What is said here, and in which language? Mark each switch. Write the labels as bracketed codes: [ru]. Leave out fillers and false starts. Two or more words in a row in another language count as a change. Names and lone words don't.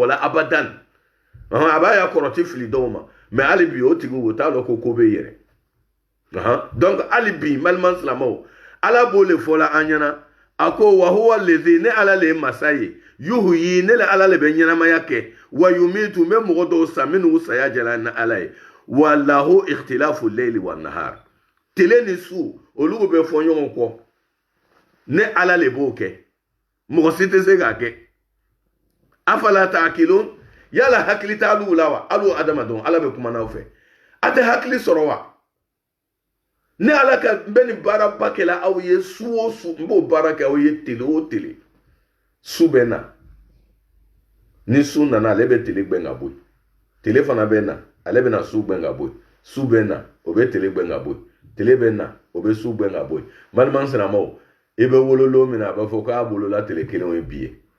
[bm] la abadan a b'a ya kɔrɔti fili dɔw ma mɛ hali bi o tigiw o t'a dɔn ko bɛ yɛrɛ donc hali bi maliman sinamaw ala b'o le fɔ la an ɲɛna a ko [ar] وهو الذي [bm] ne ala le ye masa ye yuhuyi ne le ala le bɛ ɲɛnamaya kɛ [ar] ويميت [bm] n bɛ mɔgɔ dɔw sa minnu saya jɛla ni ala ye [ar] وله اختلاف الليل والنهار [bm] tile ni su olu bɛ fɔ ɲɔgɔn kɔ ne ala le b'o kɛ mɔgɔ si tɛ se k'a kɛ [ar] أفلا تعقلون [bm] yala hakili t'alu la wa alu adamadenw ala bɛ kuma n'aw fɛ a tɛ hakili sɔrɔ wa ne ala ka n bɛ nin baaraba kɛla aw ye su o su n b'o baara kɛ aw ye tele o tele su bɛ na ni su nana ale bɛ tele gbɛn ka bɔ yen tele fana bɛ na ale bɛ na su gbɛn ka bɔ yen su bɛ na o bɛ tele gbɛn ka bɔ yen tele bɛ na o bɛ su gbɛn ka bɔ yen baliman sinamaw i bɛ wololo min na a b'a fɔ k'a wolola tele kelen ye bi ye